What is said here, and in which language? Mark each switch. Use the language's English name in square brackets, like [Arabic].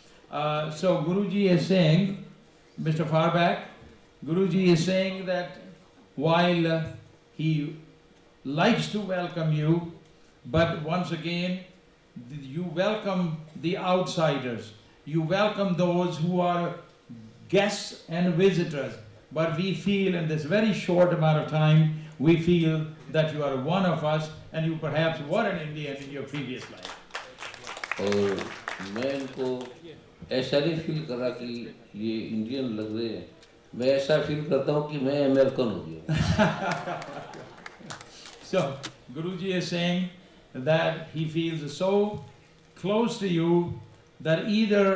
[English] So Guruji is saying, Mr. Farback, Guruji is saying that while he likes to welcome you, but once again, you welcome the outsiders. You welcome those who are guests and visitors. But we feel in this very short amount of time, we feel that you are one of us and you perhaps were an Indian in your previous life. [Hindi] और मैं इनको ऐसा नहीं feel कर रहा कि ये Indian लग रहे हैं, मैं ऐसा फील करता हूँ कि मैं अमेरिकन हो गया। [English] So Guruji is saying that he feels so close to you that either